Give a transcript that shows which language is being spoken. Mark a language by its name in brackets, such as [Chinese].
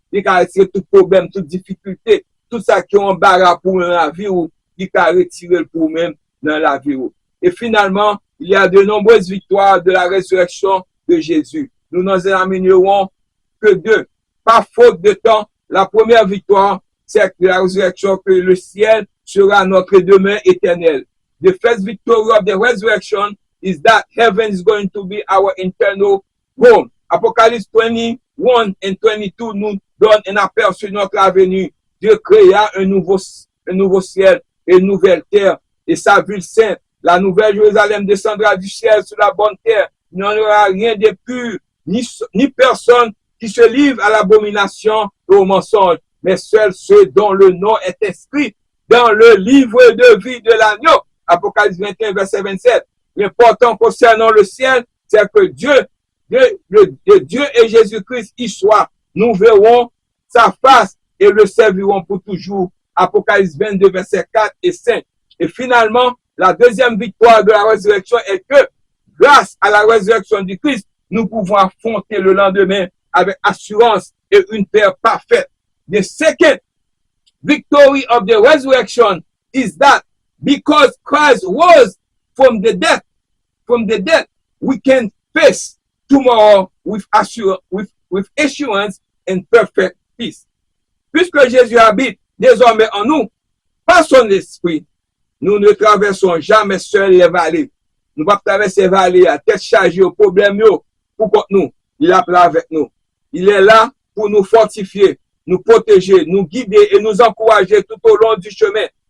[French] Il est capable de retirer tout problème, toute difficulté, tout ça qui est embarras pour la vie où il est retirer pour même dans la vie où. Et finalement, il y a de nombreuses victoires de la résurrection de Jésus. Nous n'en examinerons que deux. Par faute de temps, la première victoire, c'est que la résurrection, que le ciel sera notre demeure éternelle. [English] The first victory of the resurrection is that heaven is going to be our internal home. [French] Apocalypse 21 and 22 nous donne un aperçu de notre avenir. Dieu créa un nouveau ciel et une nouvelle terre et sa ville sainte. La nouvelle Jérusalem descendra du ciel sur la bonne terre. Il n'y aura rien de pur, ni personne qui se livre à l'abomination et au mensonge, mais seuls ceux dont le nom est inscrit dans le livre de vie de l'agneau. Apocalypse 21, verset 27. L'important concernant le ciel, c'est que Dieu et Jésus-Christ y soient. Nous verrons sa face et le servirons pour toujours. Apocalypse 22, verset 4 et 5. Et finalement, la deuxième victoire de la résurrection est que, grâce à la résurrection du Christ, nous pouvons affronter le lendemain avec assurance et une paix parfaite. [English] The second victory of the resurrection is that because Christ rose from the dead, we can face tomorrow with assurance and perfect peace. [French] Puisque Jésus habite désormais en nous, par son esprit, nous ne traversons jamais seuls les vallées. Nous ne pouvons pas traverser les vallées à tête chargée aux problèmes pour contre nous. Il est là avec nous. Il est là pour nous fortifier, nous protéger, nous guider et nous encourager tout au long du chemin.